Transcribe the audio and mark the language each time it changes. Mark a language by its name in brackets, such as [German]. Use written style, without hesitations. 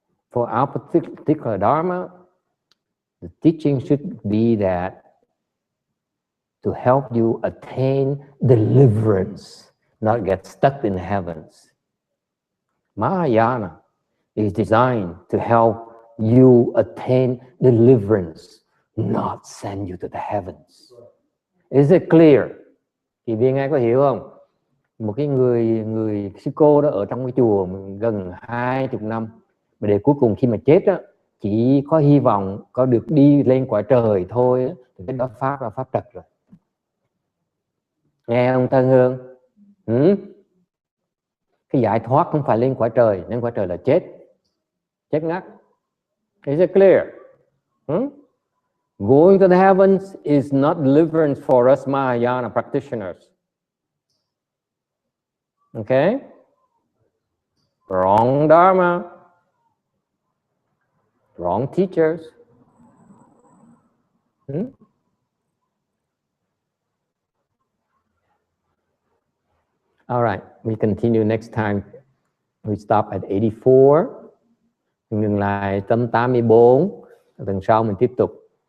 [English] For our particular Dharma, the teaching should be that to help you attain deliverance, not get stuck in the heavens. Mahayana is designed to help you attain deliverance, not send you to the heavens. Is it clear? [Vietnamese] Chị Viên ai có hiểu không? Một cái người sư cô đó ở trong cái chùa gần 20 năm, mà để cuối cùng khi mà chết á, chỉ có hy vọng có được đi lên cõi trời thôi, thì cái đó pháp là pháp trật rồi. Nghe không Tân Hương? Cái giải thoát không phải lên cõi trời, lên cõi trời là chết ngắt. [English] Is it clear? Going to the heavens is not deliverance for us Mahayana practitioners. Okay? Wrong Dharma. Wrong teachers. All right, we continue next time. We stop at 84. [Vietnamese] Ngừng lại tâm 84. Tuần sau mình tiếp tục.